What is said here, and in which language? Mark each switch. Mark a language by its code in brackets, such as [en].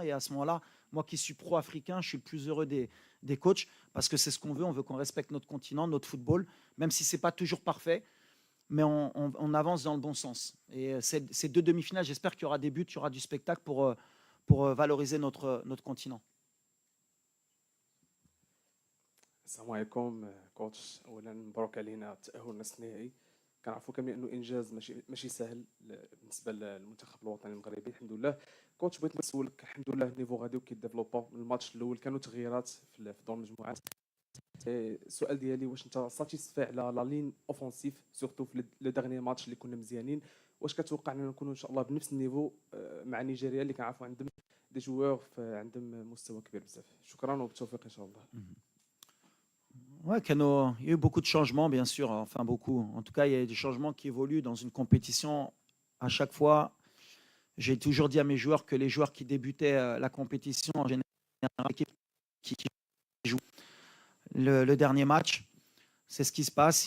[fr] Et à ce moment-là, moi qui suis pro-africain, je suis le plus heureux des coachs parce que c'est ce qu'on veut. On veut qu'on respecte notre continent, notre football, même si ce n'est pas toujours parfait. Mais on avance dans le bon sens. Et ces deux demi-finales, j'espère qu'il y aura des buts, il y aura du spectacle pour valoriser notre continent. [ar] السلام عليكم كوتش. اولا مبروك علينا التاهل لنصف النهائي. كنعرفوا كاملين انه انجاز ماشي سهل بالنسبه للمنتخب الوطني المغربي. الحمد لله كوتش بغيت نسولك، الحمد لله النيفو غادي وكيديفلوبا. من الماتش الاول كانوا تغييرات في دور المجموعات. السؤال ديالي واش انت ساتيسفاي على [fr] لا لين اوفونسيف [ar] سورتو في [fr] لو ديرني ماتش [ar] اللي كنا مزيانين؟ واش كتوقع اننا نكونوا ان شاء الله بنفس النيفو مع نيجيريا اللي كنعرفوا عندهم دي جوور عندهم مستوى كبير بزاف؟ شكرا وبالتوفيق ان شاء الله. [fr] Ouais, il y a eu beaucoup de changements, bien sûr. Enfin, beaucoup. En tout cas, il y a des changements qui évoluent dans une compétition. À chaque fois, j'ai toujours dit à mes joueurs que les joueurs qui débutaient la compétition, en général, l'équipe qui joue le dernier match, c'est ce qui se passe.